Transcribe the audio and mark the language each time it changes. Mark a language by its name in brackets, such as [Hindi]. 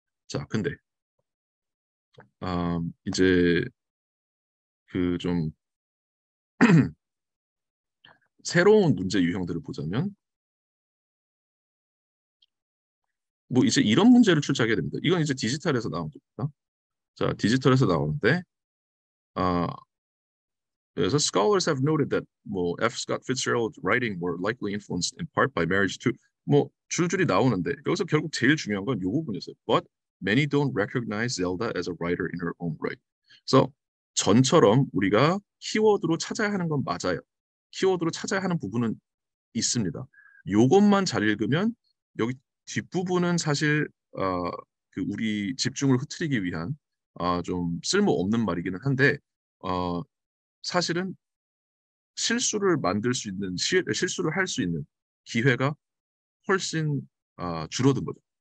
[Korean] 자, 근데 이제 그 좀 새로운 문제 유형들을 보자면 뭐 이제 이런 문제를 출제하게 됩니다. 이건 이제 디지털에서 나온 겁니다. 자, 디지털에서 나오는데 아 그래서 [English] scholars have noted that [Korean] 뭐 F. [English] Scott Fitzgerald's writing were likely influenced in part by marriage to [Korean] 뭐 줄줄이 나오는데 여기서 결국 제일 중요한 건 이 부분이었어요. [English] But many don't recognize Zelda as a writer in her own right. [Korean] 그래서 전처럼 우리가 키워드로 찾아야 하는 건 맞아요. 키워드로 찾아야 하는 부분은 있습니다. 요것만 잘 읽으면 여기 뒷부분은 사실 우리 집중을 흐트리기 위한 좀 쓸모없는 말이기는 한데 사실은 실수를 만들 수 있는 실수를 할 수 있는 기회가 훨씬 줄어든 거죠.